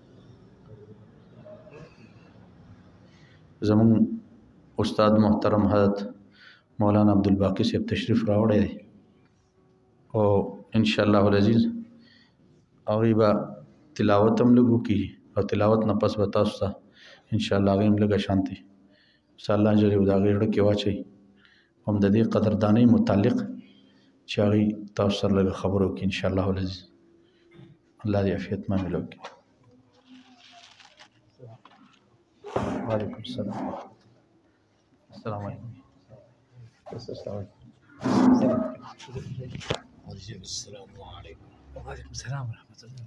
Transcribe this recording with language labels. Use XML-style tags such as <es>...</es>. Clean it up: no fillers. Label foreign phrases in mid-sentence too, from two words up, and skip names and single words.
<ps>زمون استاد محترم حضرت مولانا عبدالباقی صاحب تشریف راوړی دی او</ps> <ar>ان شاء الله العزیز</ar> <ps>هغې به تلاوت هم لږ وکړي او تلاوت نه پس به تاسو ته</ps> <ar>ان شاء الله</ar> <ps>هغې هم لږه شانتې</ps> <ar>انشاء الله</ar> <ps>جل د هغې زړه کې واچوي هم د دې قدردانۍ متعلق چې هغې تاسو سره لږه خبره وکړي</ps> <ar>ان شاء الله العزیز</ar> <ur>اللہ دی عافیت معاملوں کی.</ur> <ar>وعلیکم السلام. السلام علیکم. السلام علیکم. السلام علیکم. وعلیکم السلام ورحمۃ اللہ.</ar>